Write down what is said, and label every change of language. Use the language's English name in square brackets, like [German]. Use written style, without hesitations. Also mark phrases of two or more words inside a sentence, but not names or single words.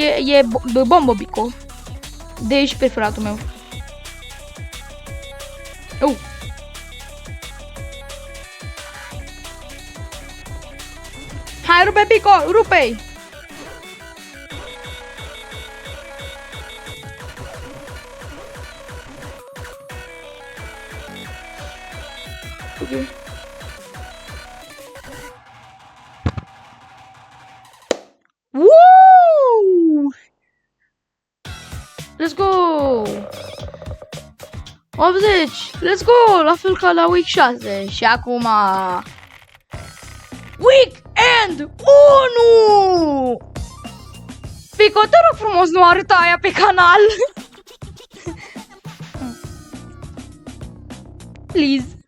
[Romanian] E Bombobico. De aici preferatul meu. Hai, rupe, Pico, rupe-i! Ok. Woo! [English] Let's go! 80! Let's go! [Romanian] La fel ca la week 6. Și acum... Weekend 1! Pico, te rog frumos, nu arăta aia pe canal! Please!